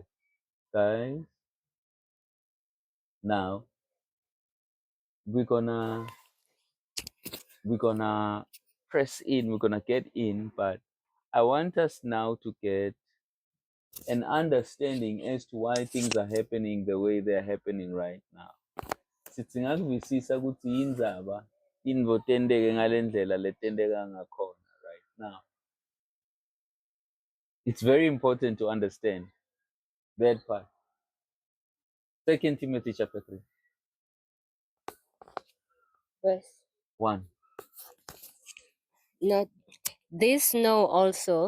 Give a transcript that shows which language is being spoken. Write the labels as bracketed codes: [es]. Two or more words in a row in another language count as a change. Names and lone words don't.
[en] Guys, now we're gonna press in, we're gonna get in, but I want us now to get an understanding as to why things are happening the way they're happening right now. [ss] Sitsingakuvisisa ukuthi yindzaba intfo tenteke ngale ndlela letenteka ngakhona [en] right now. It's very important to understand that part. 2 Timothy chapter 3, Verse 1. not this know also